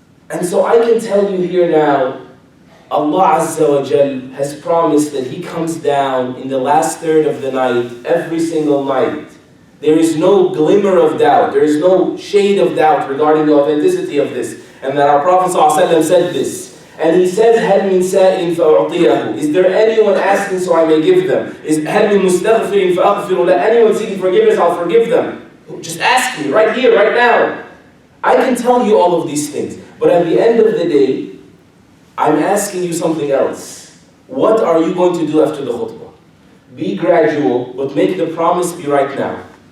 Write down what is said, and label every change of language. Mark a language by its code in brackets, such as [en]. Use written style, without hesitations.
[en] And so I can tell you here now, Allah Azza wa Jal has promised that He comes down in the last third of the night, every single night. There is no glimmer of doubt, there is no shade of doubt regarding the authenticity of this, and that our Prophet ﷺ said this. And he says, [ar] هَلْ مِنْ سَائِلٍ فَأُعْطِيَهُ. [en] Is there anyone asking so I may give them? [ar] هَلْ مِنْ مُسْتَغْفِرٍ فَأَغْفِرُ لَهُ. [en] Anyone seeking forgiveness, I'll forgive them. Just ask me, right here, right now. I can tell you all of these things, but at the end of the day, I'm asking you something else. What are you going to do after the khutbah? Be gradual, but make the promise be right now.